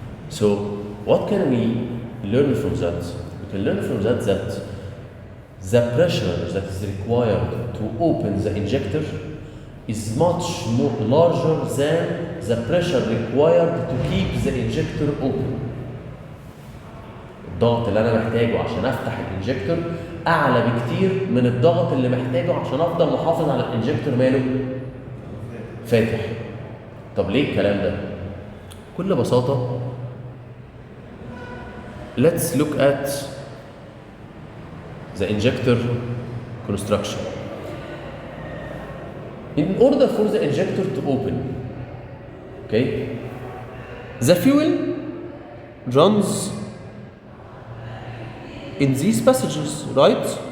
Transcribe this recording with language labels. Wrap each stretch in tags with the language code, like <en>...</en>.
<en>So, what can we learn from that? We can learn from that the pressure that is required to open the injector is much more larger than the pressure required to keep the injector open.</en> <ar>الضغط اللي أنا محتاجه عشان أفتح الانجكتور أعلى بكتير من الضغط اللي محتاجه عشان أفضل محافظ على الانجكتور ماله فاتح. طب ليه الكلام ده؟ بكل بساطة</ar> <en>let's look at the injector construction. In order for the injector to open, okay, the fuel runs in these passages, right?</en>